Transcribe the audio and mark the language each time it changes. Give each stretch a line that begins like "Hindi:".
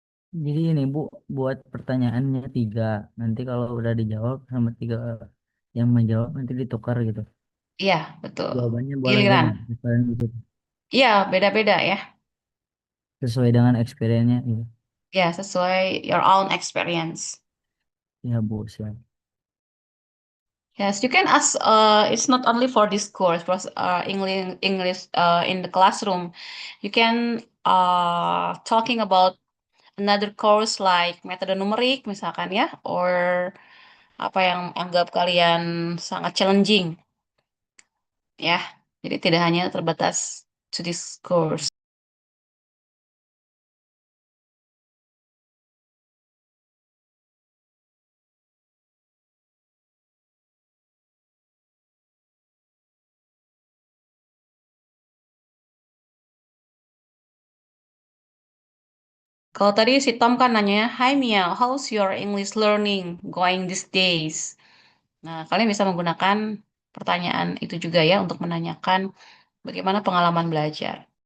Indonesian: Jadi ini Bu, buat pertanyaannya 3. Nanti kalau udah dijawab sama 3 yang menjawab nanti ditukar gitu. Iya, betul. Jawabannya boleh Giliran. ganti kalian gitu. Iya, beda-beda ya. Sesuai dengan experience-nya gitu. Ya, sesuai
English: your own experience.
Indonesian: Ya Bu, siap.
English: Yes, you can ask. It's not only for this course, for English in the classroom. You can talking about another course like
Indonesian: metode numerik misalkan ya, or apa yang anggap kalian sangat challenging, ya. Jadi tidak hanya terbatas
English: to this course.
Indonesian: Kalau tadi si Tom kan nanya,
English: Hi Mia, how's your English learning going these days?
Indonesian: Nah, kalian bisa menggunakan pertanyaan itu juga ya untuk menanyakan bagaimana pengalaman belajar.